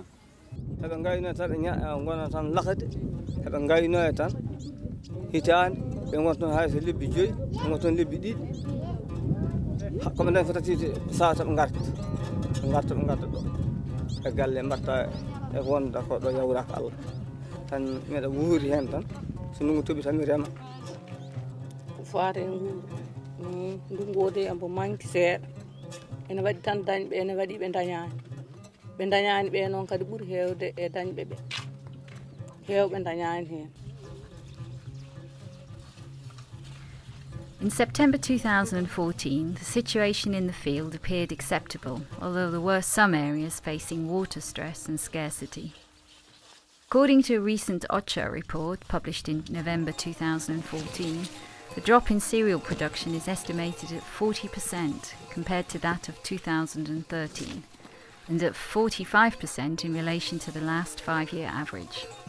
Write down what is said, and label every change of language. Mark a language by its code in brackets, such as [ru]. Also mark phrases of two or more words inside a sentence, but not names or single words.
[ff] heɓe gayno tan ɓe gona tan lakade heɓe gayno e tan hitande ɓe gonta toon hay so lebbi 5 ɓe gonta toon lebbi 2 koɓe nden fotati sawata ɓe garta ɗo e galle mbatta e wonda ko ɗo yawraka Allah tan miɗa wuuri hen tan so ndungu tooɓi tan mi rema faate ndungu o de ambo manque seeɗa ene waɗi tan dañɓe ene waɗi ɓe dañani ɓe noon kadi ɓuuri hewde e dañɓe ɓe hewɓe dañani hen. [en] In September 2014, the situation in the field appeared acceptable, although there were some areas facing water stress and scarcity. According to a recent OCHA report published in November 2014, the drop in cereal production is estimated at 40% compared to that of 2013, and at 45% in relation to the last 5-year average.